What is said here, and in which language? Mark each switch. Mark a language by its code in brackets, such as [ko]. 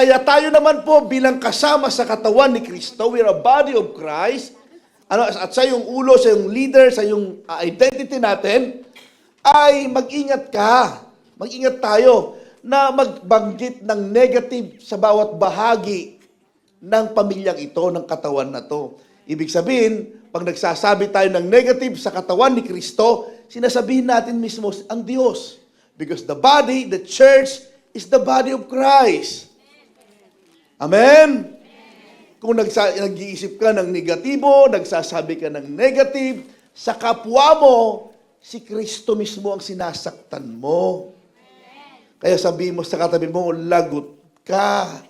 [tl] Kaya tayo naman po bilang kasama sa katawan ni Kristo, [en] we're a body of Christ, [tl] at sa yung ulo, sa yung leader, sa yung identity natin, ay mag-ingat ka. Mag-ingat tayo na magbanggit ng negative sa bawat bahagi ng pamilyang ito, ng katawan na to. Ibig sabihin, pag nagsasabi tayo ng negative sa katawan ni Kristo, sinasabihin natin mismo ang Diyos. [en] Because the body, the church, is the body of Christ. Amen? [tl] Kung nag-iisip ka ng negatibo, nagsasabi ka ng negative, sa kapwa mo, si Kristo mismo ang sinasaktan mo. Kaya sabihin mo sa katabi mo, lagot ka.